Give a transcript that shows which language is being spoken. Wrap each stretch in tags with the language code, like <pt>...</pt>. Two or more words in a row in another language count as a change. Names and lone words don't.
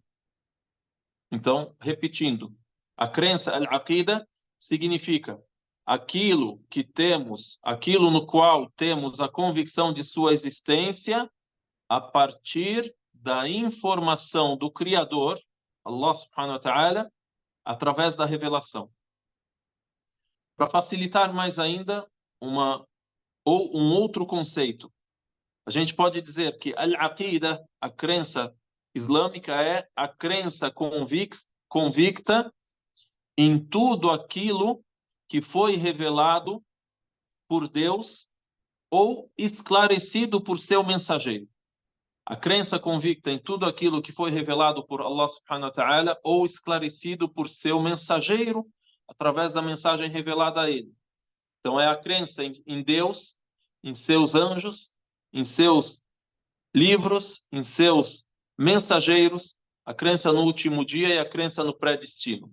<pt>Então, repetindo, a crença, al-aqida, significa aquilo que temos, aquilo no qual temos a convicção de sua existência a partir da informação do Criador,</pt> <ar>الله سبحانه وتعالى,</ar> <pt>através da revelação. Para facilitar mais ainda, um outro conceito. A gente pode dizer que al-aqida, a crença islâmica, é a crença convicta em tudo aquilo que foi revelado por Deus ou esclarecido por seu mensageiro. A crença convicta em tudo aquilo que foi revelado por</pt> <ar>الله سبحانه وتعالى</ar> <pt>ou esclarecido por seu mensageiro através da mensagem revelada a ele. Então é a crença em Deus, em seus anjos, em seus livros, em seus mensageiros, a crença no último dia e a crença no predestino.</pt>